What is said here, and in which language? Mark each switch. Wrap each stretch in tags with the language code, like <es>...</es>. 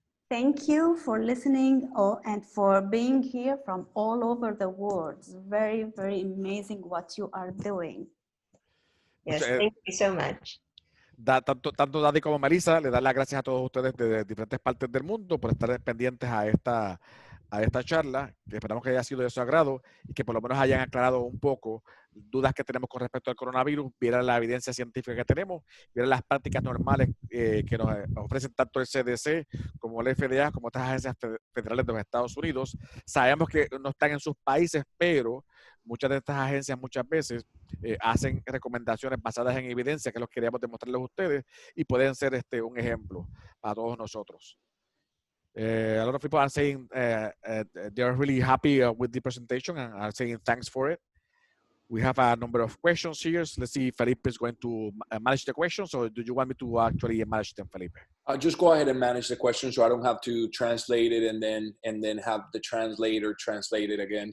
<en>Thank you for listening and for being here from all over the world. It's very, very amazing what you are doing. Yes, thank you so much.</en> <es>Tanto Daddy como Melissa, le dan las gracias a todos ustedes de diferentes partes del mundo por estar pendientes a esta charla, que esperamos que haya sido de su agrado y que por lo menos hayan aclarado un poco dudas que tenemos con respecto al coronavirus, vieran la evidencia científica que tenemos, vieran las prácticas normales que nos ofrecen tanto el CDC como el FDA, como estas agencias federales de los Estados Unidos. Sabemos que no están en sus países, pero muchas de estas agencias muchas veces hacen recomendaciones basadas en evidencia que los queríamos demostrarles a ustedes y pueden ser un ejemplo para todos nosotros.</es> <en>A lot of people are saying they are really happy with the presentation and are saying thanks for it. We have a number of questions here. So let's see if Felipe is going to manage the questions, or do you want me to actually manage them, Felipe? Just go ahead and manage the question so I don't have to translate it and then have the translator translate it again.</en>